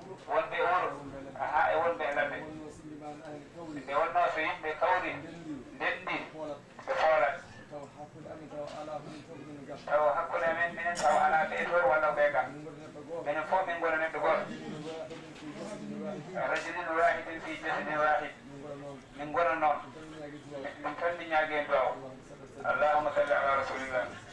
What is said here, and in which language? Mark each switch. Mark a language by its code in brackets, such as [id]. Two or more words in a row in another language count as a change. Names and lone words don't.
[ff] Wonɓe wuro, aha, e wonɓe e ladde. Nde wonno so yimɓe kawri, ndenndi, ɓe foolat. Taw hakkunde amen, minen taw alaa ɓe toon walla ɓe kam. Minen fof min ngona neɗɗo gooto. [ar] رجل واحد في جسد واحد. [ff] Min ngona noon. Min tan min ñaagi en duwaw. [ar] اللهم صل على رسول الله.